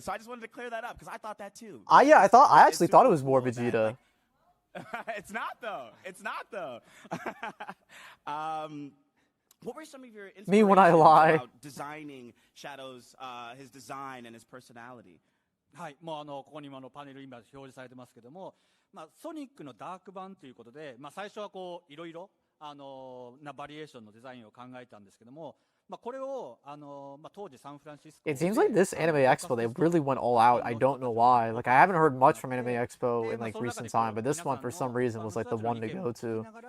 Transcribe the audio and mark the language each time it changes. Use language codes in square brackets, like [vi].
[en] So I just wanted to clear that up because I thought that too. I actually thought it was more Vegeta. It's not though. What were some of your inspirations Me when I lie. about designing Shadow's his design and his personality? [ja] はい、もうここにもパネル今表示されてますけども、ソニックのダーク版ということで、最初はこういろいろなバリエーションのデザインを考えたんですけども、これを当時サンフランシスコ [en] It seems like this Anime Expo, they really went all out. I don't know why. Like, I haven't heard much from Anime Expo in, like, recent time, but this one, for some reason, was, like, the one to go to.